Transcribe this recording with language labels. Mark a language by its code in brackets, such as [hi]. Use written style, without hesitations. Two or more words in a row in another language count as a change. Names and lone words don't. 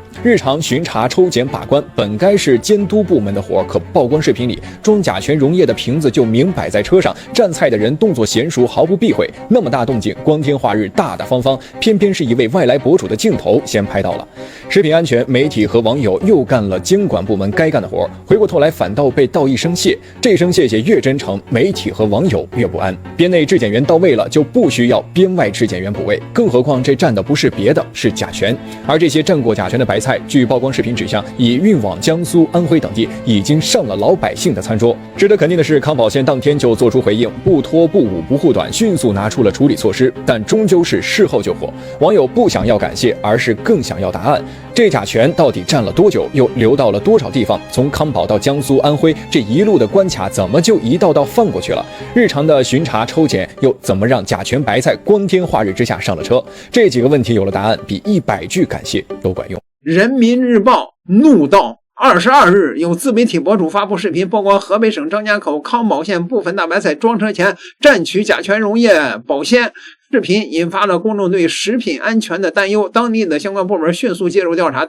[zh] 日常巡查、抽檢、把關本該是監督部門的活，可曝光視頻裡裝甲醛溶液的瓶子就明擺在車上，蘸菜的人動作嫻熟，毫不避諱，那麼大動靜，光天化日，大大方方，偏偏是一位外來博主的鏡頭先拍到了。食品安全，媒體和網友又幹了監管部門該幹的活，回過頭來反倒被道一聲謝，這聲謝謝越真誠，媒體和網友越不安。邊內質檢員到位了，就不需要邊外質檢員補位，更何況這占的不是別的，是甲醛。而這些占過甲醛的白菜，據曝光視頻指向，已運往江蘇、安徽等地，已經上了老百姓的餐桌。值得肯定的是，康保縣當天就做出回應，不拖不捂不護短，迅速拿出了處理措施，但終究是事後救火。網友不想要感謝，而是更想要答案。這甲醛到底占了多久，又流到了多少地方？從康保到江蘇、安徽，這一路的關卡怎麼就一道道放過去了？日常的巡查抽檢又怎麼讓甲醛白菜光天化日之下上了車？這幾個問題有了答案，比100句感謝都管用。人民日報怒道：22日，有自媒体博主發布視頻，曝光河北省张家口康保縣部分大白菜裝車前蘸取甲醛溶液保鮮。视頻引發了公眾對食品安全的擔憂，當地的相關部門迅速介入調查。